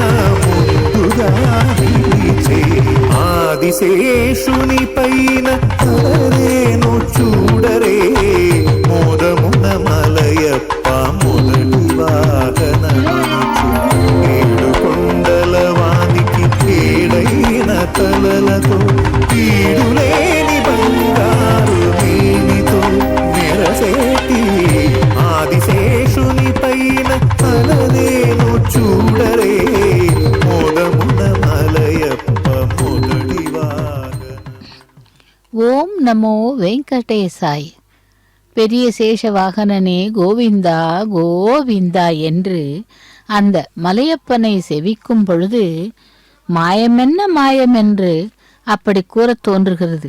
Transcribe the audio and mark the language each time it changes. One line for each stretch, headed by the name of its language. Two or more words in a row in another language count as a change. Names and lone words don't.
Telugu: ఆదిశేషుని పైన అలరేను చూడరే మోదమున మలయప్ప మొదటి వాహనమనుచు ఏడు కొండల వానికి ఏడైన తలలతో కీడులేని బంగారు మేనితో మెరసేటి ఆదిశేషుని పైన అలరేను చూడరే మోదమున మలయప్ప మొదటి వాహనం.
Sanskrit: ॐ नमो वेङ्कटेशाय.
Tamil: பெரிய சேஷ வாகனனே கோவிந்தா கோவிந்தா என்று அந்த மலையப்பனை செவிக்கும் பொழுது மாயமென்ன மாயம் என்று அப்படி கூறத் தோன்றுகிறது.